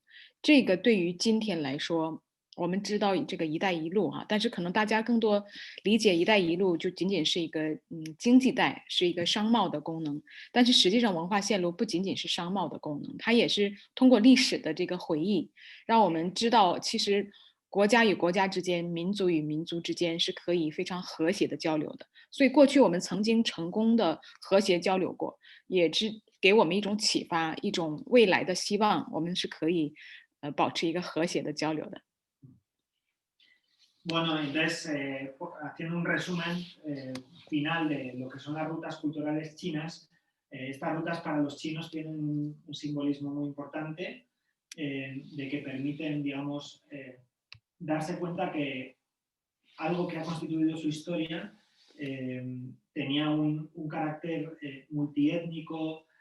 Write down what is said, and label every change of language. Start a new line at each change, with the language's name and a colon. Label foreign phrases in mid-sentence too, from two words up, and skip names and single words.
Chinese: 这个对于今天来说，我们知道这个一带一路哈，但是可能大家更多理解一带一路就仅仅是一个经济带，是一个商贸的功能，但是实际上文化线路不仅仅是商贸的功能，它也是通过历史的这个回忆，让我们知道其实国家与国家之间、民族与民族之间是可以非常和谐的交流的。所以过去我们曾经成功的和谐交流过，也是给我们一种启发，一种未来的希望，我们是可以保持一个和谐的交流的。
Spanish: Bueno, entonces, haciendo un resumen final de lo que son las rutas culturales chinas, estas rutas para los chinos tienen un simbolismo muy importante de que permiten, digamos, darse cuenta que algo que ha constituido su historia tenía un carácter multiétnico,